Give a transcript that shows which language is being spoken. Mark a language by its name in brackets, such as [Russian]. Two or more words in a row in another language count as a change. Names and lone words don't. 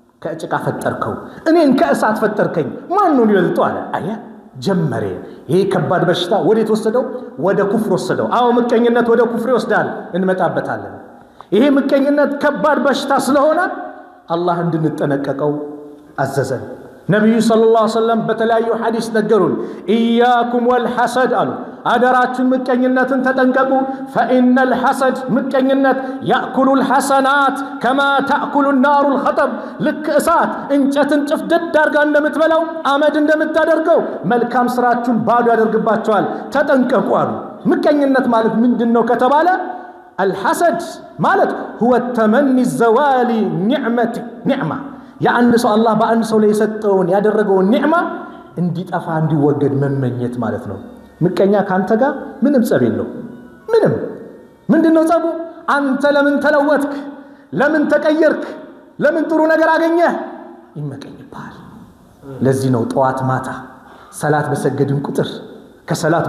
[Amharic] ከጭቃ ፈጠርከው እኔን ከእሳት ፈጠርከኝ ማን ነው ሊበልጠው አለ አያ ጀመረ ይሄ ከባድ በሽታ ወዴት ወሰደው ወደ ኩፍር ወሰደው አው ምቀኝነት ወደ ኩፍር ይወስዳል እንመጣበታለን ይሄ ምቀኝነት ከባድ በሽታ ስለሆነ አላህ እንድንጠነቀቀው አዘዘን ነብዩ [Arabic] صلى الله عليه وسلم [Amharic] በተለያዩ ሐዲስ ነገሩን [Arabic] إياكم والحسد [Amharic] አሉ አደራችሁን ምቀኝነትን ተጠንቀቁ [Arabic] فإن الحسد [Amharic] ምቀኝነት [Arabic] يأكل الحسنات كما تأكل النار الخطب [Amharic] ልክ እሳት እንጨትን ጭፍድድ አድርጋ እንደምትበላው አመድ እንደምታደርገው መልካም ስራችሁን ባዶ ያደርግባችኋል ተጠንቀቁ አሉ ምቀኝነት ማለት ምንድነው ከተባለ الحسد ማለት [Arabic] هو التمني الزوال نعمه [Amharic] የአንድ ሰው አላህ በአንድ ሰው ላይ የሰጠውን ያደረገውን ኒዕማ እንዲጠፋ እንዲወገድ መመኘት ማለት ነው ምቀኛ ካንተ ጋር ምንም ጸብ የለው ምንም ምንድነው ጸቡ አንተ ለምን ተለወጥክ ለምን ተቀየርክ ለምን ጥሩ ነገር አገኘህ ይመቀኝባል ለዚህ ነው ጠዋት ማታ ሰላት በሰገድን ቁጥር ከሰላት